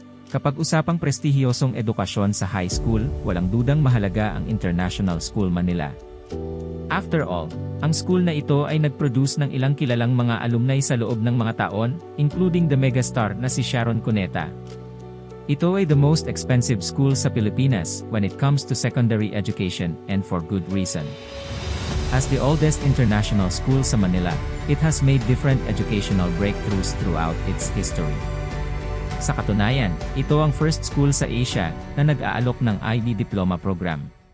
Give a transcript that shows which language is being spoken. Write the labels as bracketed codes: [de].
[tl] Kapag usapang prestihiyosong edukasyon sa high school, walang dudang mahalaga ang International School Manila. [en] After all, [tl] ang school na ito ay nag-produce ng ilang kilalang mga alumni sa loob ng mga taon, [en] including the megastar [tl] na si Sharon Cuneta. Ito ay [en] the most expensive school sa Pilipinas when it comes to secondary education, and for good reason. As the oldest international school sa Manila, it has made different educational breakthroughs throughout its history. [tl] Sa katunayan, ito ang first school sa Asia na nag-aalok ng IB Diploma Program.